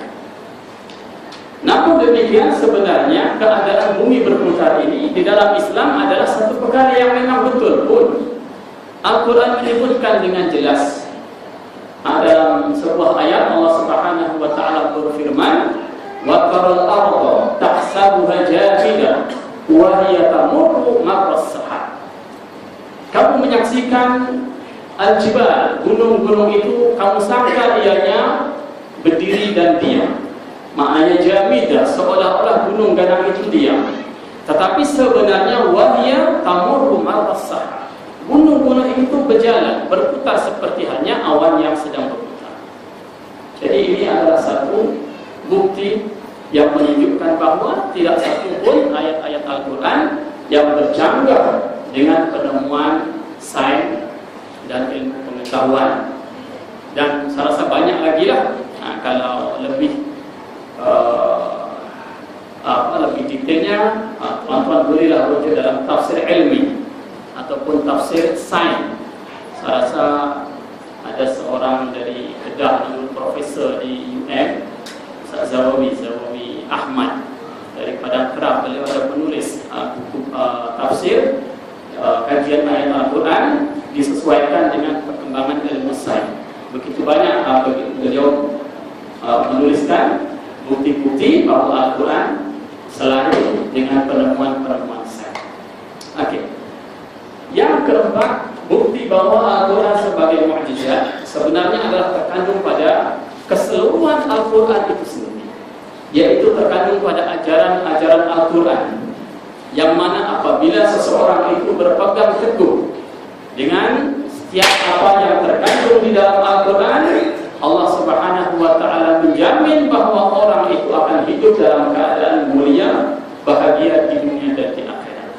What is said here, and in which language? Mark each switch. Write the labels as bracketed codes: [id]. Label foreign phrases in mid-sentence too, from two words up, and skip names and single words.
[ms] Namun demikian, sebenarnya keadaan bumi berputar ini di dalam Islam adalah satu perkara yang memang betul pun. Al-Quran menyebutkan dengan jelas. Dalam sebuah ayat Allah [ar] سبحانه وتعالى [ms] berfirman, [ar] "وترى الأرض تحسبها جامدة وهي تمر مر السحاب." [ms] Kamu menyaksikan al-jibal, gunung-gunung itu kamu sangka ianya berdiri dan diam. Maknanya jamidah, seolah-olah gunung ganang itu diam. Tetapi sebenarnya [ar] وهي تمر مر السحاب. [ms] Gunung-gunung itu berjalan, berputar seperti halnya awan yang sedang berputar. Jadi ini adalah satu bukti yang menunjukkan bahwa tidak satu pun ayat-ayat Al-Quran yang bercanggah dengan penemuan sains dan ilmu pengetahuan. Dan saya rasa banyak lagi lah. Kalau lebih lebih detailnya, tuan-tuan bolehlah rujuk dalam tafsir ilmi ataupun tafsir sains. Saya rasa ada seorang dari Kedah dulu, profesor di UM, Ustaz Zawawi Ahmad dari Padang Kerap. Beliau ada menulis buku tafsir kajian ayat Al-Quran disesuaikan dengan perkembangan ilmu sains. Begitu banyak beliau menuliskan bukti-bukti bahwa Al-Quran selalu dengan penemuan-penemuan sains. Okey. Yang keempat, bukti bahwa Al-Quran sebagai mukjizat sebenarnya adalah terkandung pada keseluruhan Al-Quran itu sendiri, yaitu terkandung pada ajaran-ajaran Al-Quran, yang mana apabila seseorang itu berpegang teguh dengan setiap apa yang terkandung di dalam Al-Quran, Allah [ar] سبحانه وتعالى [ms] menjamin bahwa orang itu akan hidup dalam keadaan mulia, bahagia di dunia dan di akhirat.